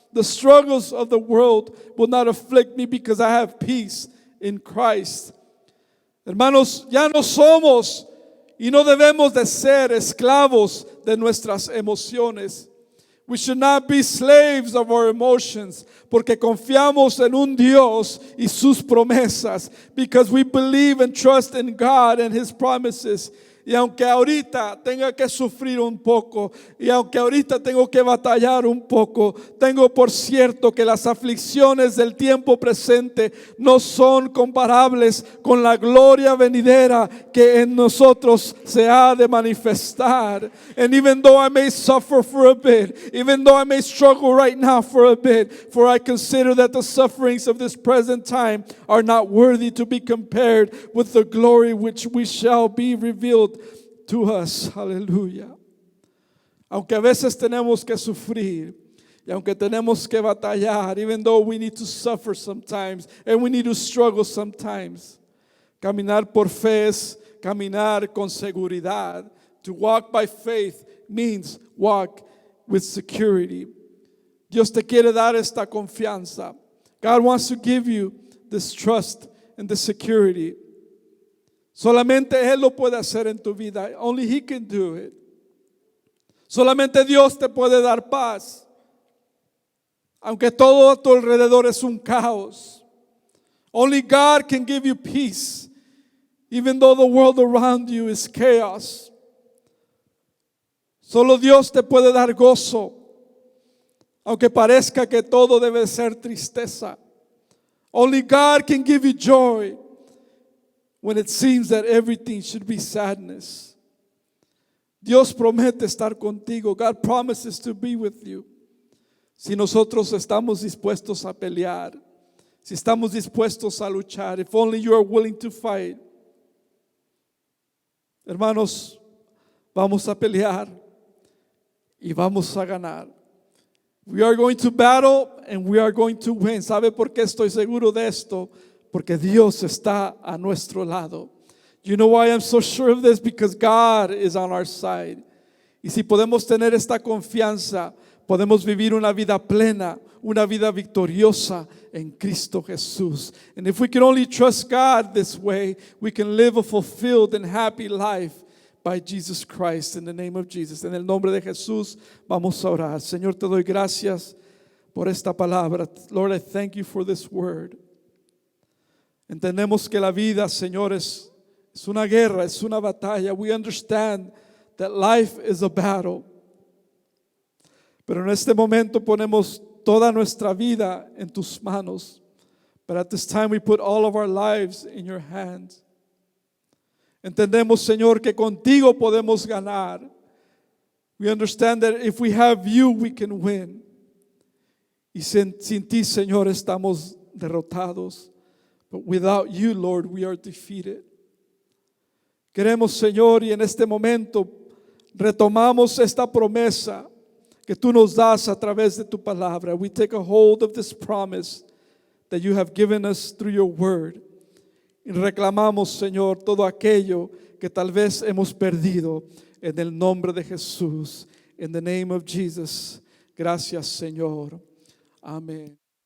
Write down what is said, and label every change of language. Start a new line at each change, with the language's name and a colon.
English: The struggles of the world will not afflict me because I have peace in Christ.
Spanish: Hermanos, ya no somos y no debemos de ser esclavos de nuestras emociones.
English: We should not be slaves of our emotions,
Spanish: porque confiamos en un Dios y sus promesas,
English: because we believe and trust in God and His promises.
Spanish: Y aunque ahorita tenga que sufrir un poco, y aunque ahorita tengo que batallar un poco, tengo por cierto que las aflicciones del tiempo presente no son comparables con la gloria venidera que en nosotros se ha de manifestar.
English: And even though I may suffer for a bit, even though I may struggle right now for a bit, for I consider that the sufferings of this present time are not worthy to be compared with the glory which we shall be revealed to us.
Spanish: Aleluya. Aunque a veces tenemos que sufrir, y aunque tenemos que batallar,
English: even though we need to suffer sometimes and we need to struggle sometimes,
Spanish: caminar por fe es caminar con seguridad.
English: To walk by faith means walk with security.
Spanish: Dios te quiere dar esta confianza.
English: God wants to give you this trust and this security.
Spanish: Solamente Él lo puede hacer en tu vida.
English: Only He can do it.
Spanish: Solamente Dios te puede dar paz. Aunque todo a tu alrededor es un caos.
English: Only God can give you peace. Even though the world around you is chaos.
Spanish: Solo Dios te puede dar gozo. Aunque parezca que todo debe ser tristeza.
English: Only God can give you joy when it seems that everything should be sadness.
Spanish: Dios promete estar contigo.
English: God promises to be with you.
Spanish: Si nosotros estamos dispuestos a pelear, si estamos dispuestos a luchar,
English: if only you are willing to fight.
Spanish: Hermanos, vamos a pelear y vamos a ganar.
English: We are going to battle and we are going to win.
Spanish: ¿Sabe por qué estoy seguro de esto? Porque Dios está a nuestro lado.
English: You know why I'm so sure of this? Because God is on our side.
Spanish: Y si podemos tener esta confianza, podemos vivir una vida plena, una vida victoriosa en Cristo Jesús.
English: And if we can only trust God this way, we can live a fulfilled and happy life by Jesus Christ, in the name of Jesus.
Spanish: En el nombre de Jesús vamos a orar. Señor, te doy gracias por esta palabra.
English: Lord, I thank you for this word.
Spanish: Entendemos que la vida, Señor, es una guerra, es una batalla.
English: We understand that life is a battle.
Spanish: Pero en este momento ponemos toda nuestra vida en tus manos.
English: But at this time we put all of our lives in your hands.
Spanish: Entendemos, Señor, que contigo podemos ganar.
English: We understand that if we have you, we can win.
Spanish: Y sin ti, Señor, estamos derrotados.
English: But without you, Lord, we are defeated.
Spanish: Queremos, Señor, y en este momento retomamos esta promesa que tú nos das a través de tu palabra.
English: We take a hold of this promise that you have given us through your word.
Spanish: Y reclamamos, Señor, todo aquello que tal vez hemos perdido en el nombre de Jesús.
English: In the name of Jesus.
Spanish: Gracias, Señor. Amén.